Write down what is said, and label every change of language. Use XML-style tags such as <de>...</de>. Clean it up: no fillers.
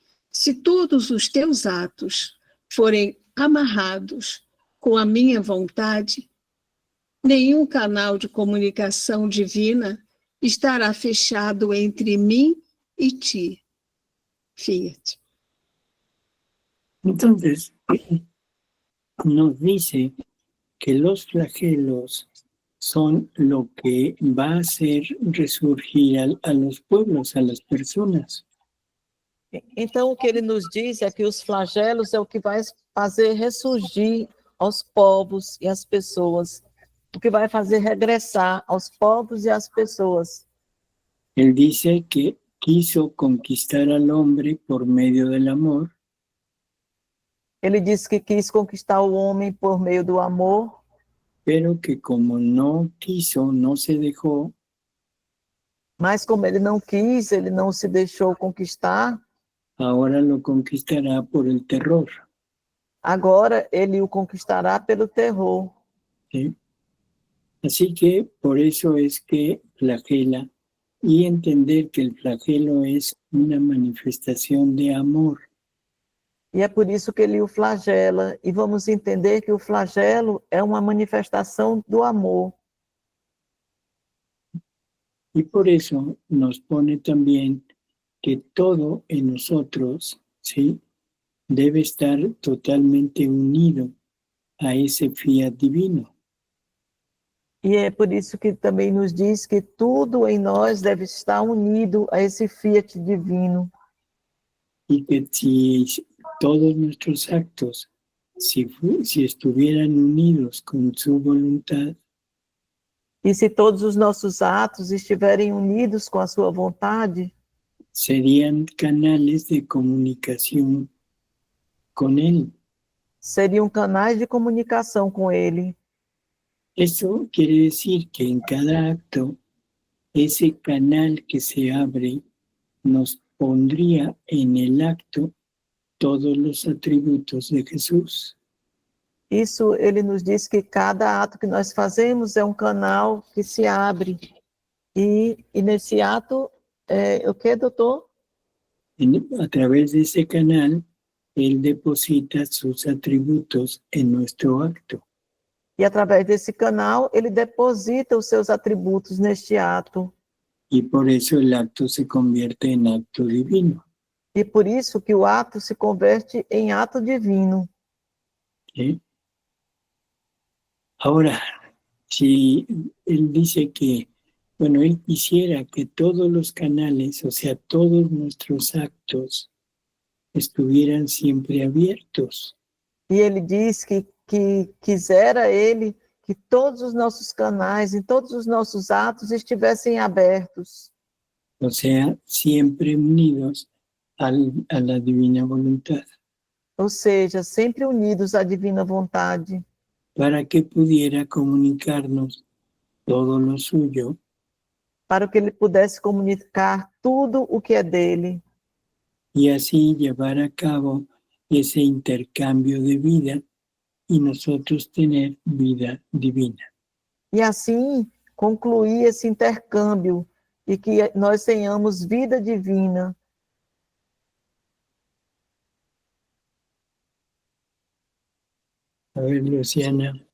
<pt>Se todos os teus atos forem amarrados com a minha vontade, nenhum canal de comunicação divina estará fechado entre mim</pt> <es>y ti.</es> <pt>Fiat.</pt> <es>Entonces, nos dice que los flagelos son lo que va a hacer resurgir a los pueblos, a las personas.</es> <pt>Então, o que ele nos diz é que os flagelos é o que vai fazer ressurgir aos povos e às pessoas, o que vai fazer regressar aos povos e às pessoas.</pt> <es>Él dice que quiso conquistar al hombre por medio del amor,</es> <pt>Ele disse que quis conquistar o homem por meio do amor,</pt> <es>pero que como no quiso, no se dejó,</es> <pt>mas como ele não quis, ele não se deixou conquistar,</pt> <es>ahora lo conquistará por el terror.</es> <pt>agora ele o conquistará pelo terror.</pt> <es>¿Sí? Así que por eso es que flagela, y entender que el flagelo es una manifestación de amor.</es> <pt>E é por isso que ele o flagela. E vamos entender que o flagelo é uma manifestação do amor.</pt> <es>Y por eso nos pone también que todo en nosotros, ¿sí?, debe estar totalmente unido a ese fiat divino.</es> <pt>E é por isso que também nos diz que tudo em nós deve estar unido a esse fiat divino.</pt> <es>Y que si todos nuestros actos, si estuvieran unidos con su voluntad,</es> <pt>E se todos os nossos atos estiverem unidos com a sua vontade,</pt> <es>serían canales de comunicación con Él.</es> <pt>seriam canais de comunicação com ele.</pt> <es>Eso quiere decir que en cada acto, ese canal que se abre nos pondría en el acto todos los atributos de Jesús.</es> <pt>Isso ele nos diz que cada ato que nós fazemos é um canal que se abre. E nesse ato, o que, doutor?</pt> <es>A través de ese canal, Él deposita sus atributos en nuestro acto.</es> <pt>E através desse canal, ele deposita os seus atributos neste ato.</pt> <es>Y por eso el acto se convierte en acto divino.</es> <pt>E por isso que o ato se converte em ato divino.</pt> <es>¿Sí? Ahora, si Él dice que, bueno, Él quisiera que todos los canales, o sea, todos nuestros actos, estuvieran siempre abiertos.</es> <pt>E ele diz que quisera ele que todos os nossos canais e todos os nossos atos estivessem abertos.</pt> <es>O sea, siempre unidos a la divina voluntad,</es> <pt>Ou seja, sempre unidos à divina vontade,</pt> <es>para que pudiera comunicarnos todo lo suyo</es> <pt>para que ele pudesse comunicar tudo o que é dele.</pt> <es>y así llevar a cabo ese intercambio de vida y nosotros tener vida divina.</es> <pt>E assim concluir esse intercâmbio e que nós tenhamos vida divina.</pt> <es>A ver, Luciana.</es>